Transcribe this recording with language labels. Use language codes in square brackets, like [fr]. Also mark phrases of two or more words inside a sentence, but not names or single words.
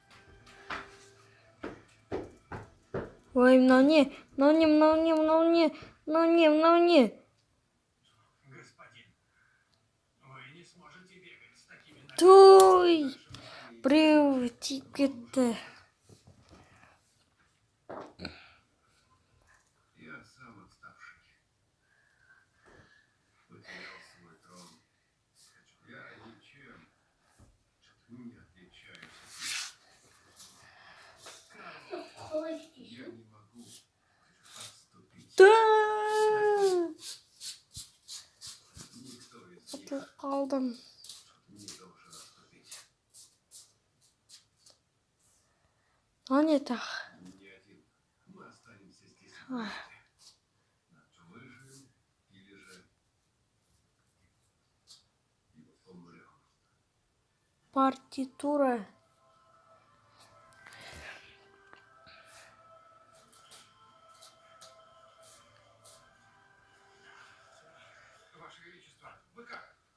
[kk] Ой, мынау не? Той! Біреу тиіп кетті. [ru] Я сам отставший. Потерял свой трон. Я ничем не отличаюсь. Я не могу отступить. Да! Никто из них [kk] Ұтылып қалдым. [ru] не должен отступить. [kk] Мынау не тақ? [ru] Не один. Мы останемся здесь. Ой. Выживем или же умрем. Партитура. Ваше Величество, вы как?